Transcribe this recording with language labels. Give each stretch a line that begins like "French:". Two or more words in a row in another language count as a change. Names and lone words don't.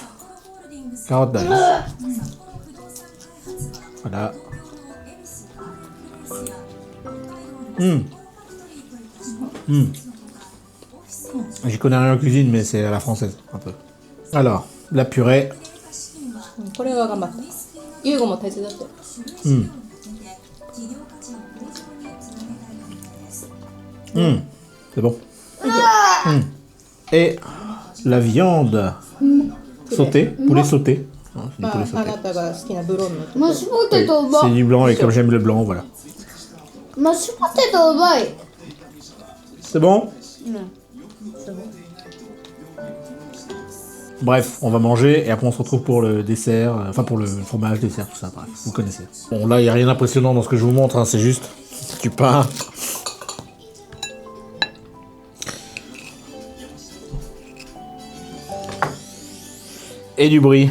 French: Carottes d'Alice. Voilà. J'y connais rien en cuisine, mais c'est à la française, un peu. Alors, la purée.
Japanese: これは頑張った。ゆうごも手伝って。
French: C'est bon. Et la viande sautée, poulet sauté. Hein, c'est du poulet
Japanese: あ
French: sauté.
Japanese: なたが好きなブロンの。マッシュポテトうま
French: C'est
Japanese: い。
French: du blanc et comme j'aime le blanc, voilà.
Japanese: マッシュポテトうまい。
French: C'est bon? Bref, on va manger et après on se retrouve pour le dessert, enfin pour le fromage, dessert, tout ça, bref, vous connaissez. Bon là, il n'y a rien d'impressionnant dans ce que je vous montre, hein, c'est juste du pain. Et du brie.